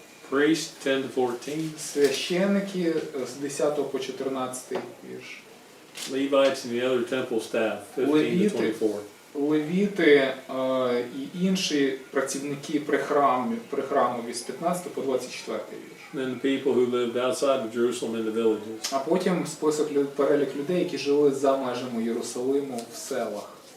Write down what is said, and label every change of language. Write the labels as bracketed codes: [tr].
[en] priests, 10 to 14, [uk] священики з 10 по 14 вірш. [en] Levites and the other temple staff, 15 to 24. [uk] Левіти і інші працівники при храмові з 15 по 24 вірш. [en] And then the people who lived outside of Jerusalem in the villages. [uk] А потім перелік людей, які жили за межами Єрусалиму в селах.